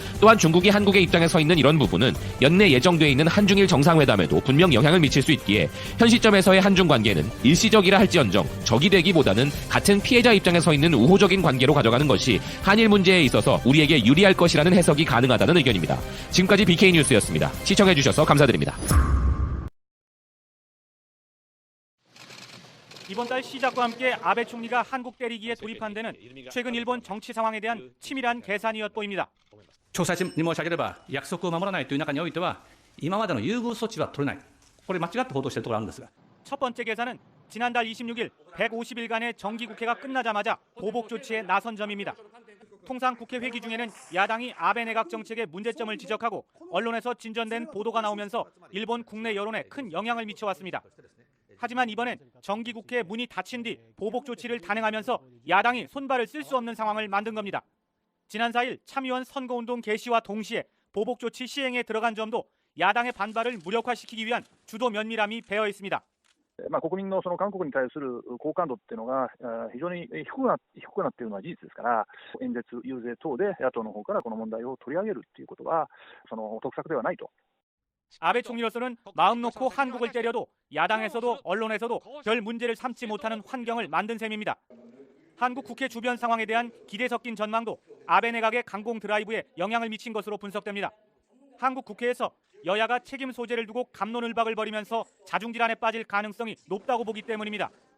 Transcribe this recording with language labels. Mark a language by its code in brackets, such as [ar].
[ko] 또한 중국이 한국의 입장에 서 있는 이런 부분은 연내 예정돼 있는 한중일 정상회담에도 분명 영향을 미칠 수 있기에 현 시점에서의 한중 관계는 일시적이라 할지언정 적이 되기보다는 같은 피해자 입장에 서 있는 우호적인 관계로 가져가는 것이 한일 문제에 있어서 우리에게 유리할 것이라는 해석이 가능하다는 의견입니다. 지금까지 BK 뉴스였습니다. 시청해주셔서 감사드립니다. 이번 달 시작과 함께 아베 총리가 한국 때리기에 돌입한 데는 최근 일본 정치 상황에 대한 치밀한 계산이 엿보입니다. [ja] 詳細に申し上げれば、約束を守らないという中においては、今までの優遇措置は取れない。これ間違って報道しているところがあるんですが。 [ko] 첫 번째 계산은 지난달 26일 150일간의 정기국회가 끝나자마자 보복 조치에 나선 점입니다. 통상 국회 회기 중에는 야당이 아베 내각 정책의 문제점을 지적하고 언론에서 진전된 보도가 나오면서 일본 국내 여론에 큰 영향을 미쳐왔습니다. 하지만 이번엔 정기국회 문이 닫힌 뒤 보복 조치를 단행하면서 야당이 손발을 쓸 수 없는 상황을 만든 겁니다. 지난 4일 참의원 선거운동 개시와 동시에 보복 조치 시행에 들어간 점도 야당의 반발을 무력화시키기 위한 주도 면밀함이 배어 있습니다. [ja] 国民のその韓国に対する好感度っていうのが非常に低くなっているのは事実ですから、演説、遊説等で野党の方からこの問題を取り上げるということはその得策ではないと。 [ko] 아베 총리로서는 마음 놓고 한국을 때려도 야당에서도 언론에서도 별 문제를 삼지 못하는 환경을 만든 셈입니다. 한국 국회 주변 상황에 대한 기대 섞인 전망도 아베 내각의 강공 드라이브에 영향을 미친 것으로 분석됩니다. 한국 국회에서 여야가 책임 소재를 두고 갑론을박을 벌이면서 자중질환에 빠질 가능성이 높다고 보기 때문입니다.